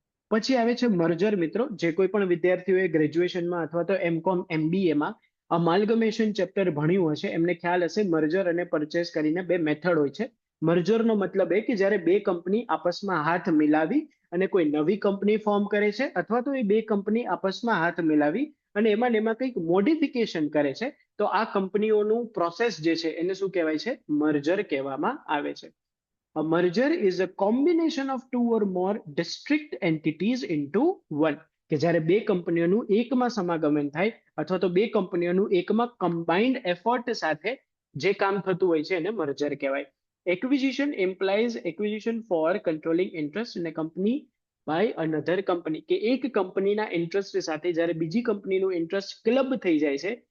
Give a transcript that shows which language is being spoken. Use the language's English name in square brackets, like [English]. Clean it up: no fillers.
[Gujarati] પછી આવે છે મર્જર મિત્રો. જે કોઈ પણ વિદ્યાર્થીઓએ ગ્રેજ્યુએશનમાં અથવા તો એમકોમ એમબીએમાં અમાલ્ગમેશન ચેપ્ટર ભણ્યું હશે, એમને ખ્યાલ હશે મર્જર અને પરચેસ કરીને બે મેથડ હોય છે. મર્જરનો મતલબ એ કે જ્યારે બે કંપની આપસમાં હાથ મિલાવી અને કોઈ નવી કંપની ફોર્મ કરે છે, અથવા તો એ બે કંપની આપસમાં હાથ મિલાવી અને એમાં ને એમાં કંઈક મોડિફિકેશન કરે છે, તો આ કંપનીઓનું પ્રોસેસ જે છે એને શું કહેવાય છે? મર્જર કહેવામાં આવે છે. [English] A merger is a combination of two or more distinct entities into one. [Gujarati] કે જ્યારે બે કંપનીઓનું એકમાં સમાગમન થાય, અથવા તો બે કંપનીઓનું એકમાં કમ્બાઇન્ડ એફર્ટ સાથે જે કામ થતું હોય છે એને મર્જર કહેવાય. Acquisition [English] implies acquisition for controlling interest in a company by another company. [Gujarati] કે એક કંપનીના ઇન્ટરેસ્ટ સાથે જ્યારે બીજી કંપનીનું ઇન્ટરેસ્ટ ક્લબ થઈ જાય છે,